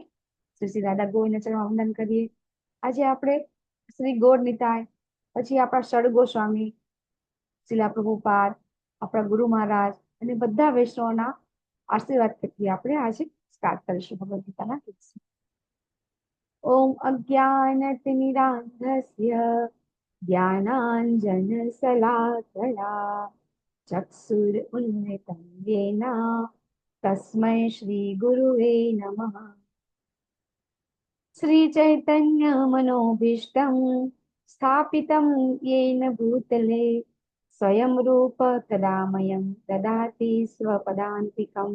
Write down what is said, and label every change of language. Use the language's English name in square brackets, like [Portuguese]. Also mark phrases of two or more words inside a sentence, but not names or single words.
[Gujarati] શ્રી શ્રી રાધા ગોવિંદના ચરણમાં વંદન કરીએ। આજે આપણે શ્રી ગોર નિતાય, પછી આપણા ષડ ગોસ્વામી, શિલા પ્રભુપાદ, આપણા ગુરુ મહારાજ અને બધા વૈષ્ણવોના આશીર્વાદ થકી આપણે આજે સ્ટાર્ટ કરીશું ભગવદ ગીતાના ક્લાસ। [Sanskrit] ओम अज्ञानतिमिरांधस्य ज्ञानांजनशलाकया ચક્ષુરુન્મિલિतं येन तस्मै श्री गुरुवे नमः। श्री चैतन्य मनोभीष्टं स्थापितं येन भूतले स्वयं रूप तदामयं ददाति स्वपदान्तिकम्।